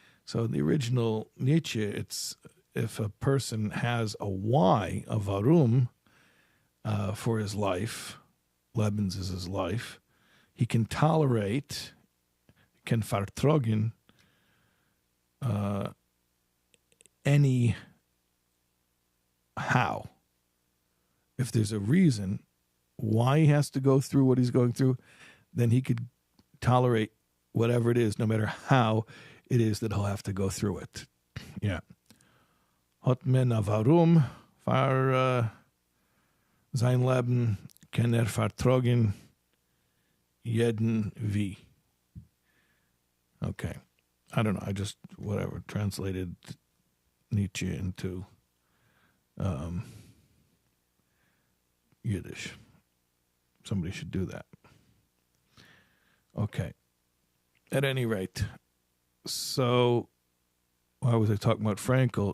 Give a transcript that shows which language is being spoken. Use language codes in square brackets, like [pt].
[en] So the original Nietzsche, it's if a person has a why, a warum, for his life, Lebens is his life, he can tolerate, can vertragen, any how. If there's a reason why he has to go through what he's going through, then he could tolerate whatever it is, no matter how it is that he'll have to go through it. Yeah. [yi] Hat men a warum für sein Leben kann vertragen jeden wie. [en] Okay. I don't know. I just, translated Nietzsche into Yiddish. Somebody should do that. Okay. At any rate, so why was I talking about Frankl?